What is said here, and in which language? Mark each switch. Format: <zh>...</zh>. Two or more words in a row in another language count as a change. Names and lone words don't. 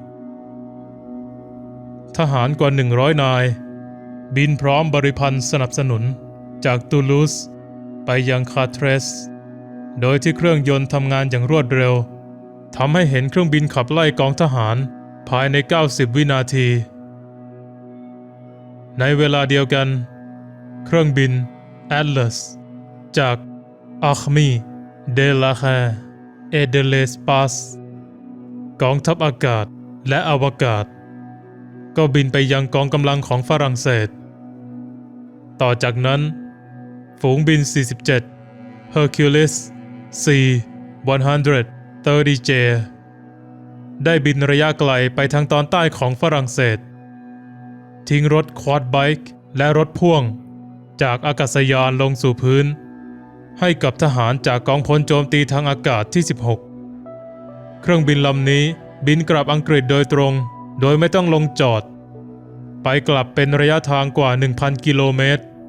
<th>ทหารกว่า100 นายบินพร้อมบริพันธ์สนับสนุนจากตูลูสไปยังคาเทรสโดยที่เครื่องยนต์ทำงานอย่างรวดเร็วทำให้เห็นเครื่องบินขับไล่กองทหารภายใน90 วินาที ในเวลาเดียวกันเครื่องบิน Atlas จาก Armée de l'Air et de l'Espace กองทัพอากาศและอวกาศก็บินไปยังกองกำลังของฝรั่งเศสต่อจากนั้นฝูงบิน 47 Hercules C-130J ได้บินระยะไกลไปทางตอนใต้ของฝรั่งเศสทิ้งรถควอดไบค์และรถพ่วงจากอากาศยานลงสู่พื้นให้กับทหารจากกองพลโจมตีทางอากาศที่ 16 เครื่องบินลำนี้บินกลับอังกฤษโดยตรงโดยไม่ต้องลงจอดไปกลับเป็นระยะทางกว่า 1,000 กิโลเมตร</th>